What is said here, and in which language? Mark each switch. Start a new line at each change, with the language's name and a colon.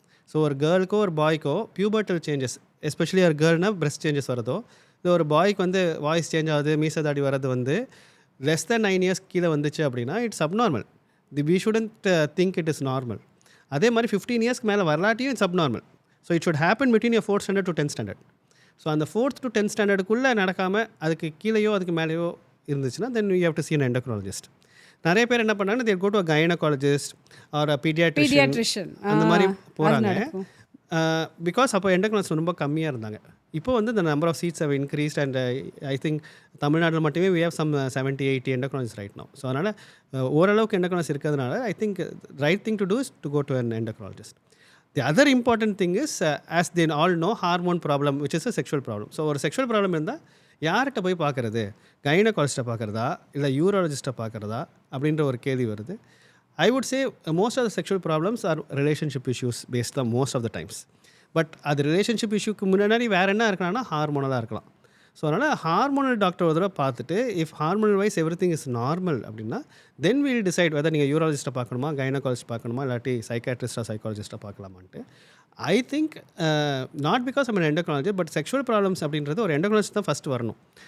Tamil: So ஒரு கேர்ளுக்கோ ஒரு பாய்க்கோ பியூபர்ட்டல் changes, especially ஒரு கேர்ள்னால் பிரெஸ்ட் சேஞ்சஸ் வரதோ, இல்லை ஒரு பாய்க்கு வந்து வாய்ஸ் சேஞ்ச் ஆகுது, மீசை தாடி வர்றது வந்து லெஸ் தென் 9 இயர்ஸ் கீழே வந்துச்சு அப்படின்னா
English: It's abnormal. We shouldn't think it is normal.
Tamil: அதே மாதிரி 15 இயர்ஸ்க்கு மேலே வரலாட்டியும்
English: It's abnormal. So it should happen between your 4th standard to 10th standard.
Tamil: So அந்த 4th to 10th ஸ்டாண்டர்டுக்குள்ளே நடக்காமல் அதுக்கு கீழேயோ அதுக்கு மேலேயோ இருந்துச்சுன்னா
English: Then you have to see an endocrinologist.
Tamil: நிறைய பேர் என்ன பண்ணாங்கன்னா
English: they go to a gynecologist or a pediatrician
Tamil: அந்த மாதிரி போகிறாங்க. பிகாஸ் அப்போ எண்டோக்ரைனாலஜிஸ்ட் ரொம்ப கம்மியாக இருந்தாங்க. இப்போ வந்து
English: the number of seats have increased and I think
Tamil: தமிழ்நாட்டில் மட்டுமே
English: we have some 70-80 endocrinologists right now. So அதனால் ஓரளவுக்கு endocrinologists இருக்கிறதுனால I think right thing to do is to go to an endocrinologist. The other important thing is as they all know hormone problem which is a sexual problem.
Tamil: So ஒரு sexual problem இருந்தால் யார்கிட்ட போய் பார்க்குறது, கைனகாலஜிஸ்ட்டை பார்க்குறதா இல்லை யூராலஜிஸ்ட்டை பார்க்குறதா அப்படின்ற ஒரு கேள்வி வருது.
English: I would say most of the sexual problems are relationship issues based on most of the times.
Tamil: But அது ரிலேஷன்ஷிப் இஷ்யூக்கு முன்னாடி வேறு என்ன இருக்கலாம்னா ஹார்மோனலாக இருக்கலாம். ஸோ அதனால் ஹார்மோனல் டாக்டர் ஒரு தடவை பார்த்துட்டு
English: if hormonal wise everything is normal
Tamil: அப்படின்னா
English: then will decide whether
Tamil: நீங்கள் யூராலஜிஸ்ட்டை பார்க்கணுமா, கைனகாலஜிஸ்ட் பார்க்கணுமா, இல்லாட்டி சைக்காட்ரிஸ்ட்டாக சைக்காலஜிஸ்ட்டாக பார்க்கலாமான்ட்டு.
English: I think not because I'm endocrinology but
Tamil: sexual problems அப்படின்றது ஒரு எண்டோக்ரைனாலஜிஸ்ட் தான் ஃபஸ்ட்டு வரணும்.